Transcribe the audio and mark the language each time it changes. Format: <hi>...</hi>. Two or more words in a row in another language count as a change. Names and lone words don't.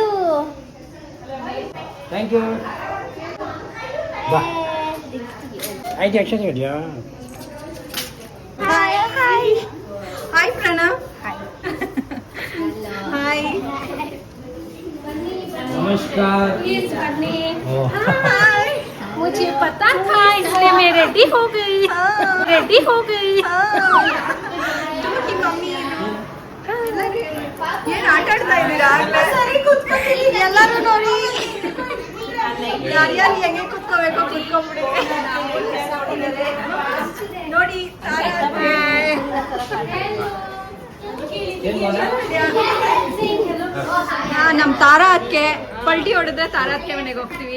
<en>thank you.</en> <kn>ಬಾ ಆಯ್ತು, ಅಕ್ಷರ ಇದೆಯಾ?</kn> <en>hi hi hi ಪ್ರಣವ್. ಹಾಯ್</en> <kn>ನಮಸ್ಕಾರ. ಓ,</kn> <hi>मुझे पता था इसलिए मैं रेडी हो गई.</hi> <kn>ಮಮ್ಮಿ ಏನ್ ಆಟ ಆಡ್ತಾ ಇದ್ದೀರಾ? ಎಲ್ಲರೂ ನೋಡಿ ಯಾರ್ಯಾರು ಹೆಂಗೆ ಕುತ್ಕೋಬೇಕು ಕುತ್ಕೊಂಡ್ಬಿಡಿ. ನೋಡಿ ನಮ್ ತಾರಾ ಅದಕ್ಕೆ ಪಲ್ಟಿ ಹೊಡೆದ್ರೆ ತಾರಾ ಅದಕ್ಕೆ ಮನೆಗೆ ಹೋಗ್ತೀವಿ.</kn>